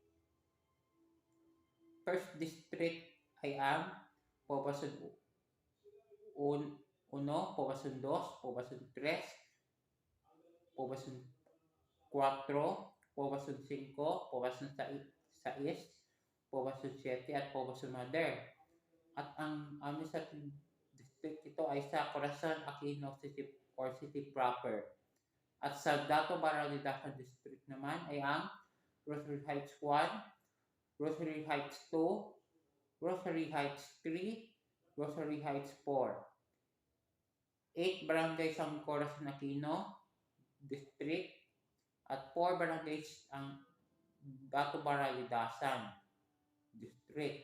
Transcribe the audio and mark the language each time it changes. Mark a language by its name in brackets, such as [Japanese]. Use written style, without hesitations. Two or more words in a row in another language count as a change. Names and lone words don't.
[Filipino] 1st district ay ang Poblacion 1, Poblacion 2, Poblacion 3, Poblacion 4, Poblacion 5, Poblacion 6, Poblacion 7, at Poblacion Mother. At ang [English] administrative district [Filipino] ito ay sa Corazon Aquino City or [English] City proper. [Filipino] At sa Dato Bara Lidasan District naman ay ang Rosary Heights 1, Rosary Heights 2, Rosary Heights 3, Rosary Heights 4. 8 barangays ang Corazon Aquino District at 4 barangays ang Dato Bara Lidasan District.